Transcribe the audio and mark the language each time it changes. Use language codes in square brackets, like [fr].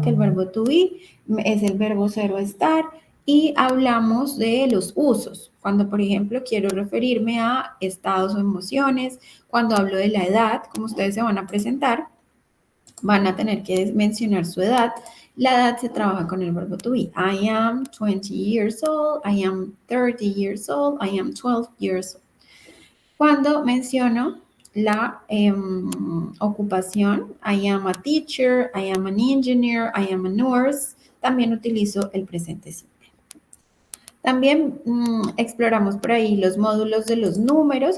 [es] Que el verbo to be es el verbo ser o estar y hablamos de los usos. Cuando, por ejemplo, quiero referirme a estados o emociones, cuando hablo de la edad, como ustedes se van a presentar, van a tener que mencionar su edad. La edad se trabaja con el verbo to be. [en] I am 20 years old, I am 30 years old, I am 12 years old. [es] Cuando menciono la ocupación, [en] I am a teacher, I am an engineer, I am a nurse, [es] también utilizo el presente simple. También exploramos por ahí los módulos de los números.